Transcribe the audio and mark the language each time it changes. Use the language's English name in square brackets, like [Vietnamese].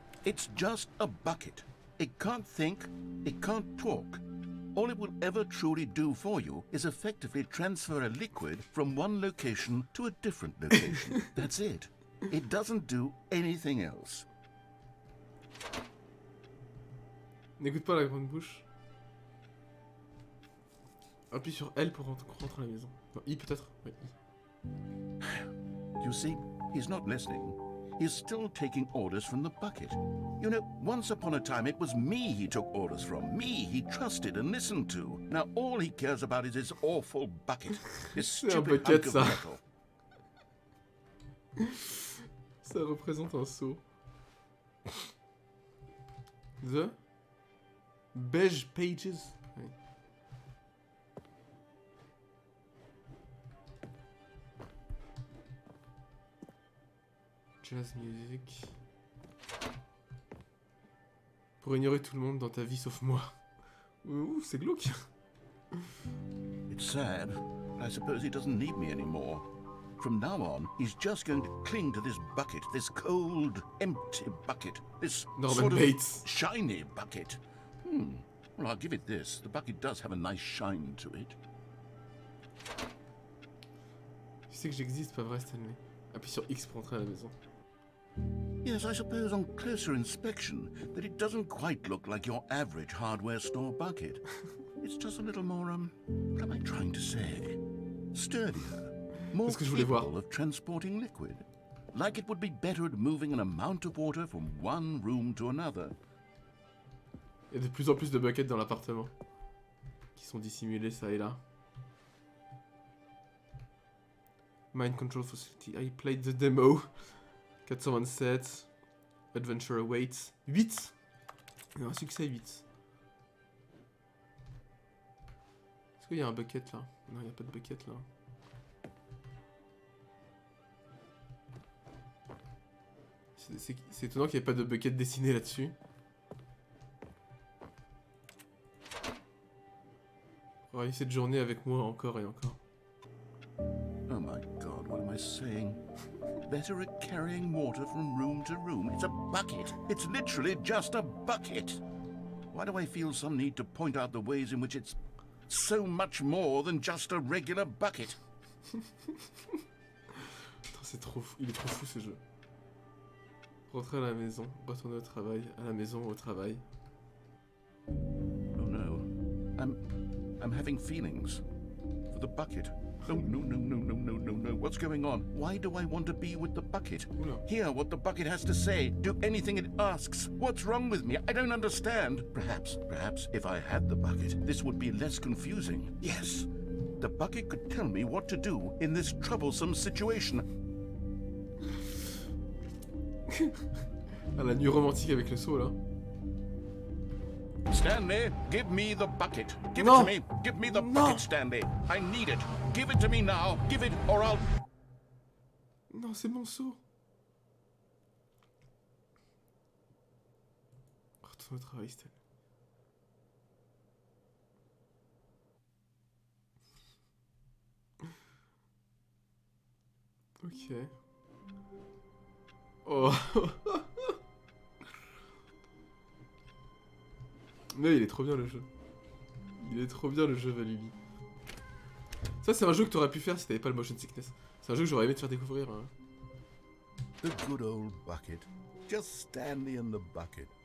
[English] It's just a bucket. It can't think, it can't talk. All it will ever truly do for you is effectively transfer a liquid from one location to a different location. That's it. It doesn't do anything else. [French] N'écoute pas la grande bouche. Appuie sur L pour rentrer à la maison. Non, I peut-être. Ouais, I. [English] You see, he's not listening. He's still taking orders from the bucket. You know, once upon a time it was me he took orders from. Me he trusted and listened to. Now all he cares about is his awful bucket. His stupid hunk of metal. [French] Ça représente un seau. [English] The Beige Pages. Ouais. Jazz music. [French] Pour ignorer tout le monde dans ta vie sauf moi. Ouh, c'est glauque. [English] It's sad. I suppose he doesn't need me anymore. from now on, he's just going to cling to this bucket, this cold, empty bucket, this Norman sort of Bates. shiny bucket. Well, I'll give it this. The bucket does have a nice shine to it. [French] Tu sais que j'existe, pas vrai, Stanley? Appuie sur X pour entrer à la maison. [English] Yes, I suppose on closer inspection that it doesn't quite look like your average hardware store bucket. It's just a little more, what am I trying to say? Sturdier, more [French] C'est ce que je voulais voir. [English] capable of transporting liquid. Like it would be better at moving an amount of water from one room to another. [French] Il y a de plus en plus de buckets dans l'appartement. Qui sont dissimulés ça et là. [English] Mind Control Facility. I played the demo. 427. Adventure awaits. 8. [French] Il y a un succès 8. Est-ce qu'il y a un bucket là? Non, il n'y a pas de bucket là. C'est étonnant qu'il n'y ait pas de bucket dessiné là-dessus. Travailler cette journée avec moi encore et encore. [English] Oh my God, what am I saying? Better at carrying water from room to room. It's a bucket. It's literally just a bucket. Why do I feel some need to point out the ways in which it's so much more than just a regular bucket? [French] Putain, c'est trop fou. Il est trop fou ce jeu. Rentrer à la maison, retourner au travail, à la maison, au travail. [English] Oh no. I'm having feelings for the bucket. Oh, no. What's going on? Why do I want to be with the bucket? [French] Oula. [English] Hear what the bucket has to say. Do anything it asks. What's wrong with me? I don't understand. Perhaps if I had the bucket, this would be less confusing. Yes, the bucket could tell me what to do in this troublesome situation. [French] Ah, la nuit romantique avec le seau là. [English] Stanley, give me the bucket. Give No. it to me. Give me the No. bucket, Stanley. I need it. Give it to me now. Give it or I'll... [French] Non, c'est mon seau. Retourne au travail, Stanley. Ok. Oh. Mais il est trop bien le jeu. Il est trop bien le jeu, Valubi. Ça, c'est un jeu que t'aurais pu faire si t'avais pas le motion sickness. C'est un jeu que j'aurais aimé te faire découvrir. Hein. [English] The good old bucket. Just Stanley and the bucket.